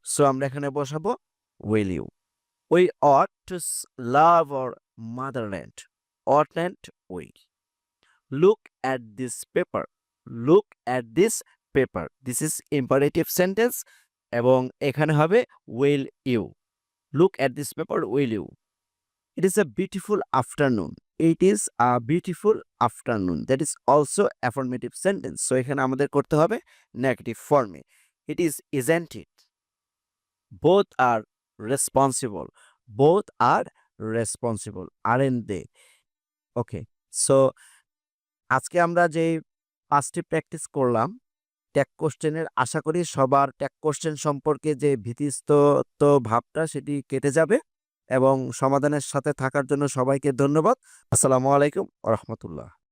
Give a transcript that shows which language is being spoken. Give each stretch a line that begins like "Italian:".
English: so
Bangla: আমরা এখানে বসাবো
English: Will you. We ought to love our motherland. Ought land we. Look at this paper. Look at this paper. This is imperative sentence
Bangla: এবং এখানে হবে
English: Will you. Look at this paper will you. It is a beautiful afternoon. It is a beautiful afternoon. That is also affirmative sentence. So
Bangla: এখানে আমাদের করতে হবে negative ফর্মে।
English: It is, isn't it? Both are responsible. Both are responsible. Aren't they? Okay. So
Bangla: আজকে আমরা যে 5টি practice করলাম ট্যাগ কোশ্চেনের, আশা করি সবার ট্যাগ কোশ্চেন সম্পর্কে যে ভীতিস্তত ভাবটা সেটি কেটে যাবে এবং সমাধানের সাথে থাকার জন্য সবাইকে ধন্যবাদ। আসসালামু আলাইকুম ওয়া রাহমাতুল্লাহ।